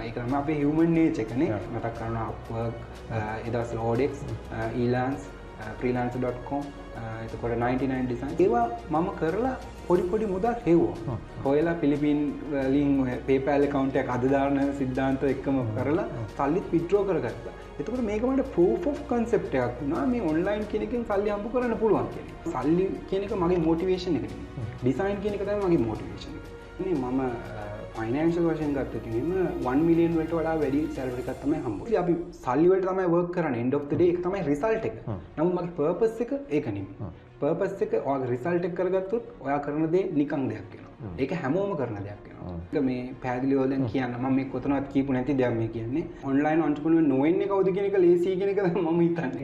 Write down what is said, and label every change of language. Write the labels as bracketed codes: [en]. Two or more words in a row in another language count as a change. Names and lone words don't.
[si] ඒක තමයි අපේ [en] human nature [si] එකනේ. මතක් කරනවා Upwork, එදාස් Lodex, Elance, freelancer.com, එතකොට 99 design. ඒවා මම කරලා පොඩි මුදල් හෙව්වා. හොයලා පිලිපින් වලින් PayPal account එකක් අද දාන සිද්ධාන්ත එක්කම කරලා සල්ලිත් withdraw කරගත්තා. එතකොට මේක මට [en] proof of concept [si] එකක් වුණා මේ online කියන එකෙන් සල්ලි හම්බ කරන්න පුළුවන් කියන එක. සල්ලි කියන එක මගේ motivation එක නෙමෙයි. design කියන එක තමයි මගේ motivation එක. ඉතින් මම financial වශයෙන් ගත්තොත් එහෙම 1 million වලට වඩා වැඩි salary එකක් තමයි හම්බ වෙන්නේ. අපි සල්ලි වලට තමයි work කරන්නේ. [en] end of the day [si] ඒක තමයි result එක. නමුත් මගේ purpose එක ඒක නෙමෙයි. purpose එක ඔයාගේ result එක කරගත්තොත් ඔයා කරන දේ නිකන් දෙයක් වෙනවා. ඒක හැමෝම කරන දෙයක් වෙනවා. ඒක මේ පැහැදිලිව දැන් කියන්න මම මේ කොතනවත් කියපු නැති දෙයක් මේ කියන්නේ. [en] online entrepreneur [si] නොවෙන්නේ කවුද කියන එක ලේසි කියන එක මම හිතන්නේ.